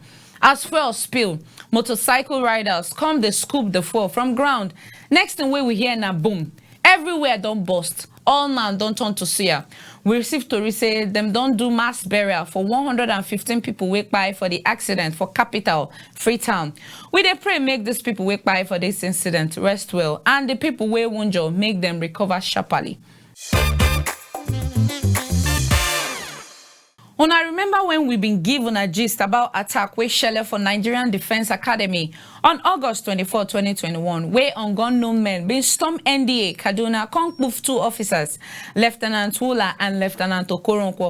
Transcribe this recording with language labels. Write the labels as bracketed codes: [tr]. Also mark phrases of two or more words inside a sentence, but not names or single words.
[pcm] As fuel spill, motorcycle riders come they scoop the fuel from ground. Next thing we hear na boom. Everywhere don't burst. All man don't turn to suya. We received to say them don't do mass burial for 115 people wake by for the accident for capital Freetown. We dey pray make these people wake by for this incident rest well, and the people where WOUNJURE make them recover sharply. Una remember when we been given a gist about attack wey shele for Nigerian Defence Academy on August 24, 2021, where unknown men been storm NDA Kaduna come move 2 officers, Lieutenant Wula and Lieutenant Okoronkwo.